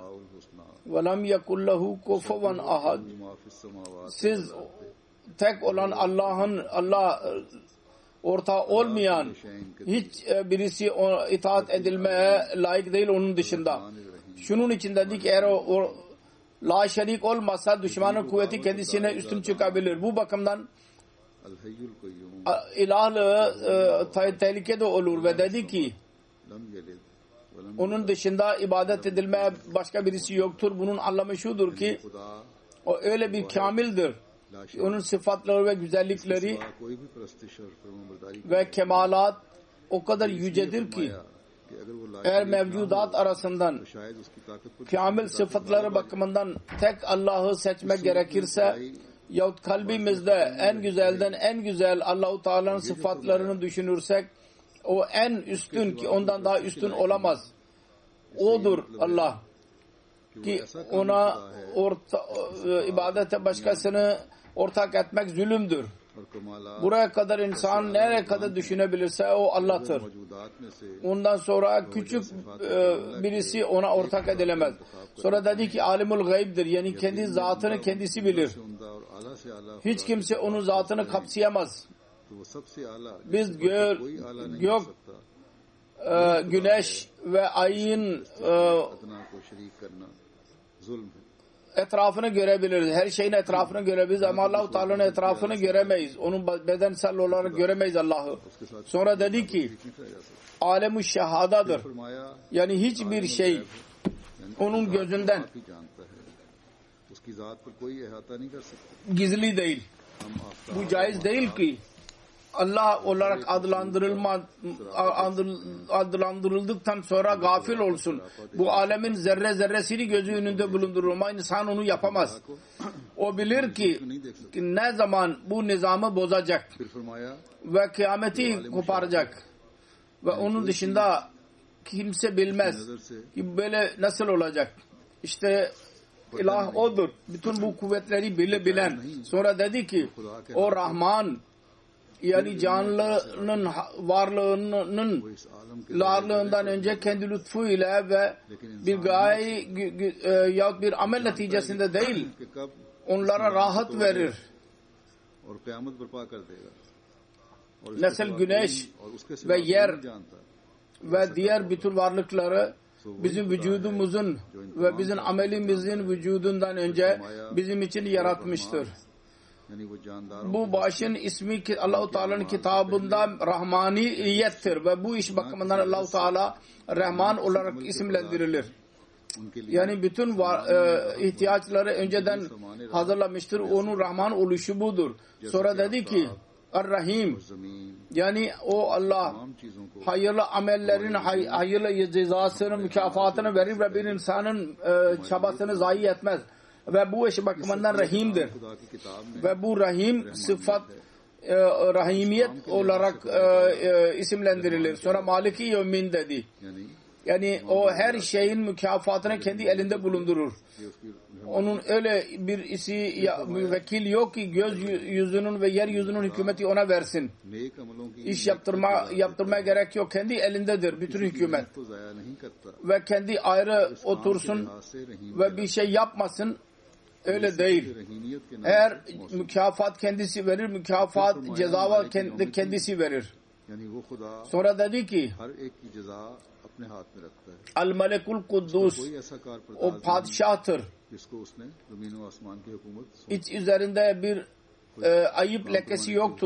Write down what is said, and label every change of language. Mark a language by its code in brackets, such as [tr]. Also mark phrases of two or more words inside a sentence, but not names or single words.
[ar] ماء الحسنى وَلَمْ يَكُنْ لَهُ كُفُوًا أَحَدٌ. ما في السماوات [tr] Siz tek olan Allah ortağı olmayan hiç birisi itaat edilmeye layık değil onun dışında. Şunun için dedik eğer o la şerik olmasa düşmanın kuvveti kendisine üstün çıkabilir. Bu bakımdan [ar] الحي القيوم [tr] ilahlığı tehlikede olur ve dedi ki [ar] لم يلد ولم [tr] onun dışında ibadet edilmeye başka birisi yoktur. Bunun anlamı şudur ki [ur] खुदा [tr] o öyle bir kamildir. [ar] لا شريك [tr] Onun sıfatları ve güzellikleri [ur] سوا کوئی بھی پرستش اور فرمابرداری [tr] ve kemalat o kadar yücedir ki [ur] کہ اگر وہ لا [tr] eğer mevcudat arasından [ur] تو شاید اس کی طاقت پر [tr] kamil sıfatları bakımından tek Allah'ı seçmek gerekirse yahut kalbimizde en güzelden en güzel Allah-u Teala'nın sıfatlarını düşünürsek o en üstün ki ondan daha üstün olamaz. Odur Allah ki ona ibadete başkasını ortak etmek zulümdür. [ur] اور کمالا [tr] Buraya kadar insan nereye kadar düşünebilirse o Allah'tır. [ur] موجودات میں سے [tr] Ondan sonra küçük birisi ona ortak edilemez. Sonra dedi ki alimul gaybdir. Yani kendi zatını kendisi bilir. [ur] عمدہ اور اعلیٰ سے اعلیٰ [tr] Hiç kimse onun zatını kapsayamaz. [ur] تو وہ سب سے اعلیٰ [tr] Biz [ur] کوئی اعلیٰ نہیں ہو [tr] gök [ur] सकता [tr] güneş ve ayın [ur] ادنیٰ کو شریک کرنا ظلم ہے. [tr] etrafını görebiliriz. Her şeyin etrafını görebiliriz ama Allah-u Teala'nın etrafını göremeyiz. Onun bedensel olarak göremeyiz Allah'ı. [ur] اس کے ساتھ [tr] Sonra dedi ki [ur] نہیں ٹھہرا جا سکتا. [tr] alem-i şehadadır. [ur] फरमाया [tr] Yani hiçbir şey yani onun gözünden [ur] آپ ہی جانتا ہے. اس کی ذات پر کوئی احاطہ نہیں کر سکتا. [tr] gizli değil. [ur] ہم آفتاب [tr] Bu caiz değil ki Allah olarak adlandırıldıktan sonra gafil olsun. Bu alemin zerre zerresini gözü önünde bulundurur ama insan onu yapamaz. O bilir ki ne zaman bu nizamı bozacak [ur] پھر فرمایا [tr] ve kıyameti koparacak. Ve onun dışında kimse bilmez [ur] نظر سے [tr] ki böyle nasıl olacak. İşte ilah odur. Bütün bu kuvvetleri bilen. Sonra dedi ki o Rahman yani canlının varlığının [ur] وہ اس عالم کے [tr] varlığından önce kendi lütfuyla ve bir gaye yahut bir amel neticesinde değil [ur] کہ کب [tr] onlara rahat verir. [ur] اور قیامت برپا کر دے گا۔ اور [tr] Nasıl güneş [ur] اور اس کے سوا [tr] ve [ur] कोई [tr] yer [ur] نہیں جانتا. [tr] ve diğer bütün varlıkları bizim vücudumuzun ve bizim amelimizin vücudundan önce bizim için yaratmıştır. [ur] یعنی وہ جانداروں [tr] Bu başın ismi ki Allah-u Teala'nın kitabında rahmaniyettir ve bu iş bakımından Allah-u Teala Rahman olarak isimlendirilir. [ur] ان کے لیے [tr] Yani bütün ihtiyaçları önceden hazırlamıştır. Onun Rahman oluşu budur. Sonra dedi ki Er-Rahim [ur] जमीन [tr] yani o Allah [ur] تمام چیزوں کو [tr] hayırlı amellerin hayırlı cezasını, mükafatını verir ve bir insanın çabasını zayi etmez. Ve bu iş bakımından Rahim'dir. [ur] خدا کی کتاب میں [tr] Ve bu Rahim sıfat rahimiyet olarak isimlendirilir. Sonra [ar] مالك يوم [tr] dedi. [ur] यानी [tr] Yani o her şeyin mükafatını kendi elinde bulundurur. [ur] یہ اس کی [tr] Onun öyle bir vekil yok ki göz yüzünün ve yeryüzünün hükümeti ona versin. [ur] نیک عملوں کی [tr] İş yaptırmaya gerek yok. Kendi elindedir bütün hükümet. [ur] کو ضائع نہیں کرتا. [tr] Ve kendi ayrı otursun [ur] لحاظ سے رحیم [tr] ve bir şey yapmasın. Öyle değil. [ur] رحیمیت کے نام [tr] Eğer mükafat kendisi verir, mükafat ceza kendisi verir. [ur] یعنی وہ خدا [tr] Sonra dedi ki [ur] ہر ایک کی جزا اپنے ہاتھ میں رکھتا ہے. [ar] الملك القدوس [ur] کوئی ایسا کار [tr] o [ur] पर [tr] padişahtır. [ur] جس کو اس نے زمین و آسمان کی حکومت [tr] Hiç üzerinde bir ayıp lekesi yoktur.